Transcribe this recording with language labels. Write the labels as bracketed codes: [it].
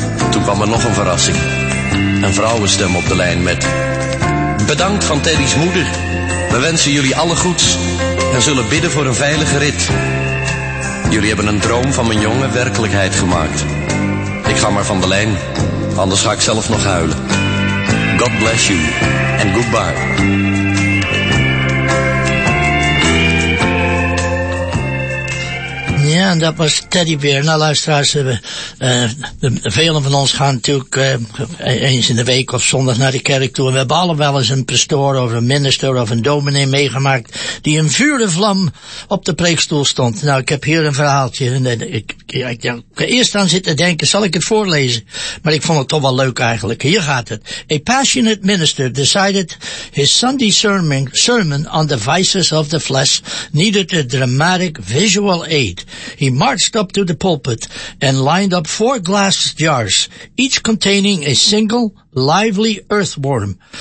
[nl] Toen kwam er nog een verrassing. Een vrouwenstem op de lijn met: bedankt van Teddy's moeder. We wensen jullie alle goeds en zullen bidden voor een veilige rit. Jullie hebben een droom van mijn jongen werkelijkheid gemaakt. Ik ga maar van de lijn, anders ga ik zelf nog huilen. [en] God bless you and goodbye. [nl] Ja, en dat was Teddy Beer. Nou, luisteraars, velen van ons gaan natuurlijk eens in de week of zondag naar de kerk toe. En we hebben allemaal wel eens een pastoor of een minister of een dominee meegemaakt die in vuurde vlam op de preekstoel stond. Nou, ik heb hier een verhaaltje. Ik eerst aan zitten denken, zal ik het voorlezen? Maar ik vond het toch wel leuk eigenlijk. Hier gaat het. [en] A passionate minister decided his Sunday sermon on the vices of the flesh needed a dramatic visual aid. He marched up to the pulpit and lined up four glass jars, each containing a single lively earthworm.